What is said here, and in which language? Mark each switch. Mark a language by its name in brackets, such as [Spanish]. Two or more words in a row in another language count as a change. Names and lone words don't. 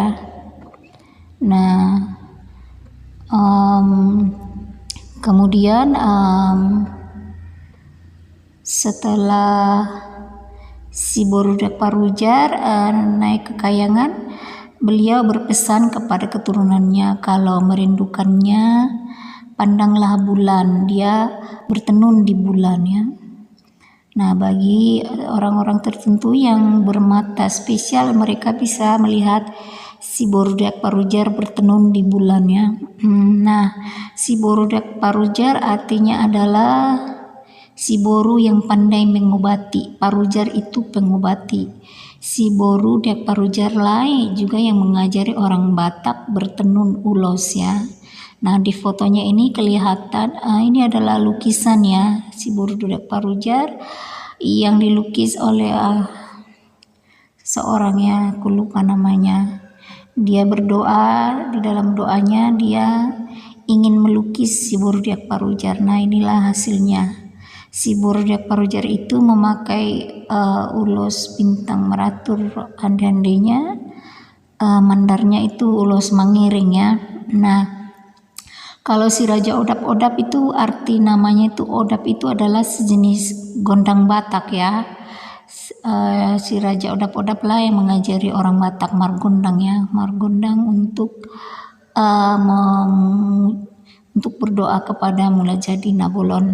[Indonesian] Nah, kemudian setelah si Burdak Parujar naik ke kayangan, beliau berpesan kepada keturunannya kalau merindukannya, pandanglah bulan, dia bertenun di bulan ya. Nah, bagi orang-orang tertentu yang bermata spesial, mereka bisa melihat si Burdak Parujar bertenun di bulan ya. Nah, si Burdak Parujar artinya adalah si boru yang pandai mengobati. Parujar itu pengobati. Si Burdak Parujar lain juga yang mengajari orang Batak bertenun ulos ya. Nah, di fotonya ini kelihatan ini adalah lukisan ya si Burdak Parujar yang dilukis oleh seorang ya, aku lupa namanya. Dia berdoa, di dalam doanya dia ingin melukis si Burdak Parujar. Nah, inilah hasilnya. Si Burdak Parujar itu memakai ulos bintang meratur hande-handenya, mandarnya itu ulos mangiring ya. Nah, kalau si Raja Odap-Odap itu arti namanya itu Odap itu adalah sejenis gondang Batak ya. Si Raja Odap-Odap lah yang mengajari orang Batak margondang ya, margondang untuk berdoa kepada Mulajadi Nabolon.